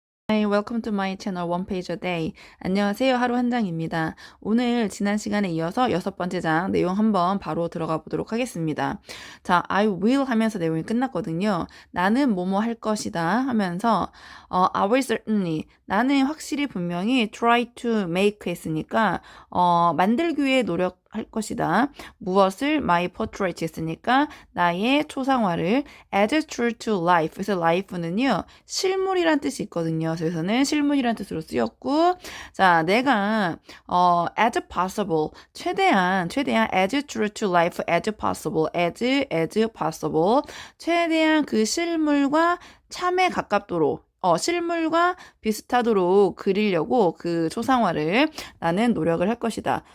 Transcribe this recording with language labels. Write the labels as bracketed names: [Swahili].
[English] Hi, welcome to my channel One Page a Day. [Korean] 안녕하세요. 하루 한 장입니다. 오늘 지난 시간에 이어서 6번째 장 내용 한번 바로 들어가 보도록 하겠습니다. 자, [English] I will [Korean] 하면서 내용이 끝났거든요. 나는 뭐뭐 할 것이다 하면서 [English] I will certainly [Korean] 나는 확실히 분명히 [English] try to make [Korean] 했으니까 만들기 위해 노력할 것이다. 무엇을 [English] my portrait [Korean] 했으니까 나의 초상화를 [English] as true to life. [Korean] 그래서 life는요 실물이란 뜻이 있거든요. 그래서는 실물이란 뜻으로 쓰였고, 자 내가 [English] as possible [Korean] 최대한 [English] as true to life as possible [Korean] as possible 최대한 그 실물과 참에 가깝도록 실물과 비슷하도록 그리려고 그 초상화를 나는 노력을 할 것이다.